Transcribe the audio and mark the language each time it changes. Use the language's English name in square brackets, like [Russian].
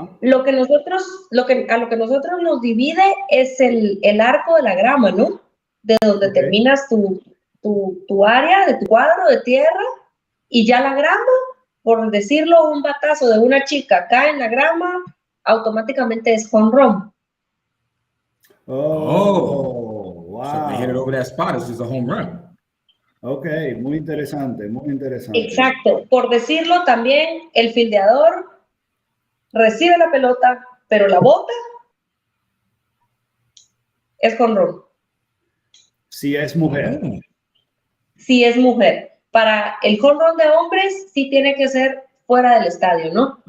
[Spanish] A lo que nosotros nos divide es el arco de la grama, ¿no? De donde terminas tu área, de tu cuadro de tierra, y ya la grama, por decirlo, un batazo de una chica cae en la grama, automáticamente es home run. Wow. [English] So they hit it over that spot, it's just a home run. [Spanish] Ok, muy interesante. Exacto. Por decirlo también, el fildeador recibe la pelota, pero la bota es home run. Si es mujer. Si es mujer. para el home run de hombres sí tiene que ser fuera del estadio, ¿no?